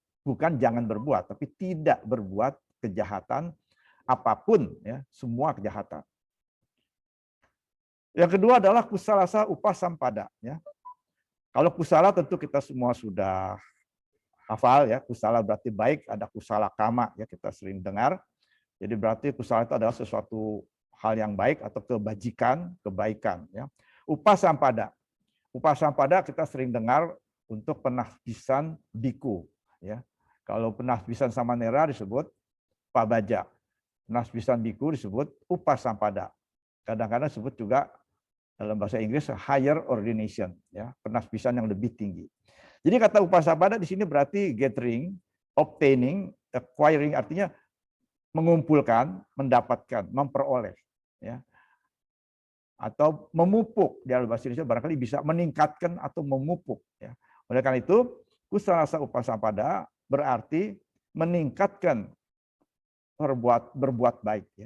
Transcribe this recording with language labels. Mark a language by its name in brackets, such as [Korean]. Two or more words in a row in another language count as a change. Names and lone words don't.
[Indonesian] Bukan jangan berbuat, tapi tidak berbuat kejahatan apapun, ya, semua kejahatan. Yang kedua adalah [Pali] kusalasa upasampada. [Indonesian] Ya. Kalau kusala tentu kita semua sudah hafal ya, kusala berarti baik, ada [Pali] kusala kama [Indonesian] ya kita sering dengar. Jadi berarti kusala itu adalah sesuatu hal yang baik atau kebajikan, kebaikan ya. Upasampada. Upasampada kita sering dengar untuk penahbisan biku ya. Kalau penahbisan samanera disebut pabaja. Penahbisan biku disebut upasampada. Kadang-kadang disebut juga dalam bahasa Inggris [English] higher ordination [Indonesian] ya, penahbisan yang lebih tinggi. Jadi kata upasampada di sini berarti [English] gathering, obtaining, acquiring [Indonesian] artinya mengumpulkan, mendapatkan, memperoleh ya. Atau memupuk, dalam bahasa Indonesia barangkali bisa meningkatkan atau memupuk ya. Oleh karena itu, [Pali] kusalasa upasampada [Indonesian] berarti meningkatkan berbuat baik ya.